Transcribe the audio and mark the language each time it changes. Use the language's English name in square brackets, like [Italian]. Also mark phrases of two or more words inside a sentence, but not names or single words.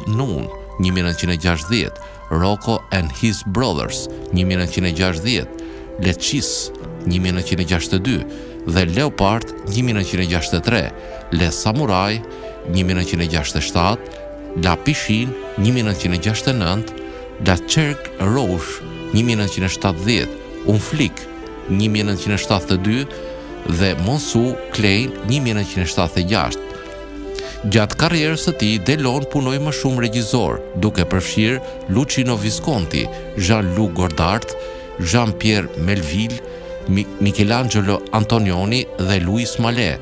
[Albanian] Noon 1960, Rocco and His Brothers 1960, Le Chis 1962 dhe Leopard 1963, Le Samurai 1967, La Piscine 1969, La Cercle Rouge 1970, Un Flic 1972 dhe Monsu Klein 1976. Gjatë karrierës së tij, Delon punoi më shumë regjisor, duke përfshirë Luciano Visconti, Jean-Luc Godard, Jean-Pierre Melville, Michelangelo Antonioni dhe Louis Malle.